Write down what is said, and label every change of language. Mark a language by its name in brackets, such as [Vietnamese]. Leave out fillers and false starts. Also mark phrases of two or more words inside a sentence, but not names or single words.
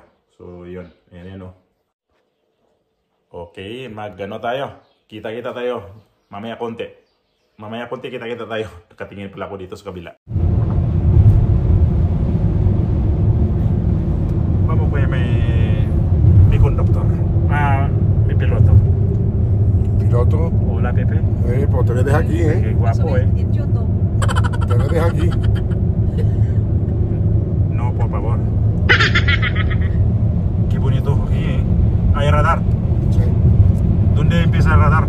[Filipino] So yun, ayan oh. Okay, tayo. Kita-kita tayo. Mamaya konti kita tayo. Nakatingin pala ako dito sa kabila. Vamos po may conductor. May piloto. [Spanish] ¿Piloto? Hola, Pepe. Pues te dejas aquí, Qué guapo, Te dejas aquí. No, por favor. Qué bonito aquí, Hay radar. Sí. ¿Dónde empieza el radar?